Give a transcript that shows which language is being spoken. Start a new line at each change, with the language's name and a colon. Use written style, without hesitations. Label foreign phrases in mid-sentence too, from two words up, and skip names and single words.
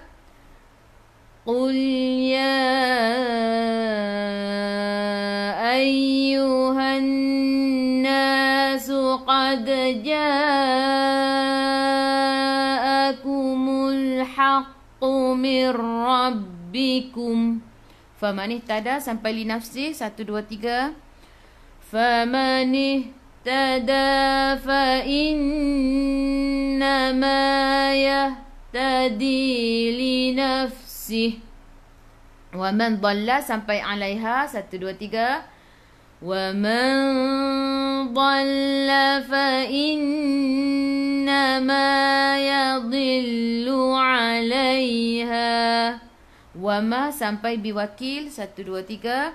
Arabic: قل يا أيها الناس قد جاءكم الحق من ربكم. فمن اهتدى sampai لنفسي. 1, 2, 3. فمن اهتدى فإنما يهتدي لنفسه. ومن ضل sampai alaiha 1 2 3. ومن ضل فإنما يضل عليها. Wa ma sampai biwakil 1 2 3.